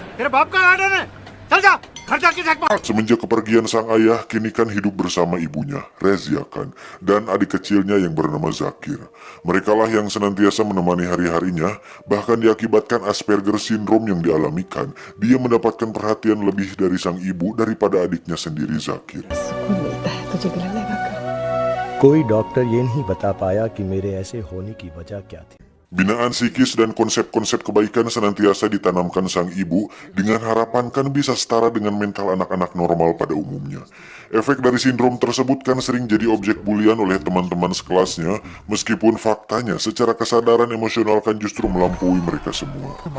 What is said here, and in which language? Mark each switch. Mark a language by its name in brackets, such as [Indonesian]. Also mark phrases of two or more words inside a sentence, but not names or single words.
[Indonesian] Semenjak kepergian sang ayah, kini Khan hidup bersama ibunya, Rezia Khan, dan adik kecilnya yang bernama Zakir. Merekalah yang senantiasa menemani hari-harinya, bahkan diakibatkan [English] Asperger syndrome [Indonesian] yang dialami Khan, dia mendapatkan perhatian lebih dari sang ibu daripada adiknya sendiri Zakir. [Hindi] कोई डॉक्टर ये नहीं बता पाया कि मेरे ऐसे होने की वजह क्या थी. [Indonesian] Binaan psikis dan konsep-konsep kebaikan senantiasa ditanamkan sang ibu dengan harapan Khan bisa setara dengan mental anak-anak normal pada umumnya. Efek dari sindrom tersebut Khan sering jadi objek bulian oleh teman-teman sekelasnya, meskipun faktanya secara kesadaran emosional Khan justru melampaui mereka semua.